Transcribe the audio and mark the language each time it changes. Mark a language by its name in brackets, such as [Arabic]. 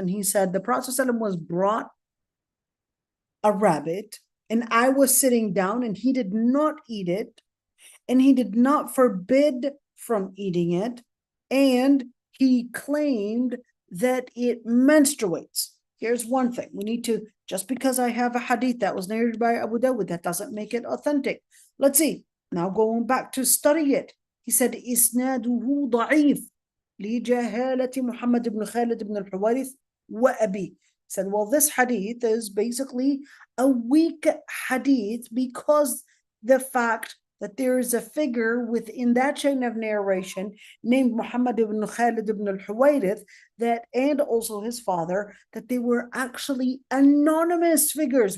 [English] And he said, the Prophet ﷺ was brought a rabbit, and I was sitting down, and he did not eat it, and he did not forbid from eating it, and he claimed that it menstruates. Here's one thing. We need to, just because I have a hadith that was narrated by Abu Dawud, that doesn't make it authentic. Let's see. Now going back to study it. He said, [Arabic] إسناده ضعيف لجهالة محمد بن خالد بن الحوارث وأبي. [English] Said, well, this hadith is basically a weak hadith because the fact that there is a figure within that chain of narration named Muhammad ibn Khalid ibn al-Huwayrith, that, and also his father, that they were actually anonymous figures.